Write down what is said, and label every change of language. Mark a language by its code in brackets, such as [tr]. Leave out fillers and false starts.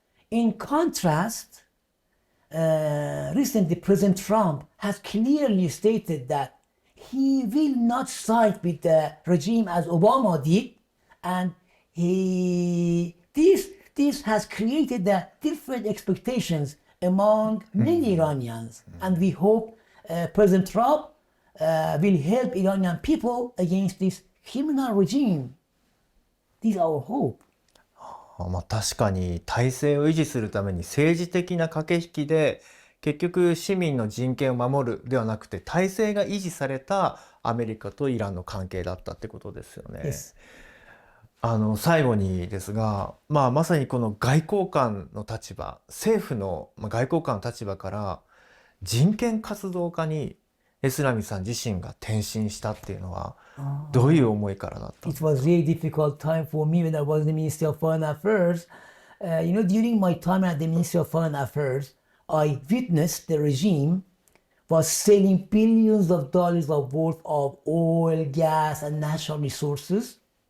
[en] In contrast, recently President Trump has clearly stated that he will not side with the regime as Obama did, and this has created the different expectations among many Iranians, and we hope President Trump will help Iranian people against this criminal regime. This is our hope. [ja] まあ確かに体制を維持するために政治的な駆け引きで結局市民の人権を守るではなくて体制が維持されたアメリカとイランの関係だったってことですよね。 [en] Yes. [ja] 最後にですが、まさにこの外交官の立場、政府の外交官の立場から人権活動家にエスラミさん自身が転身したっていうのはどういう思いからだったんですか？ [en] It was really difficult time for me when I was in the Ministry of Foreign Affairs. During my time at the Ministry of Foreign Affairs, I witnessed the regime was selling billions of dollars of worth of oil, gas, and natural resources.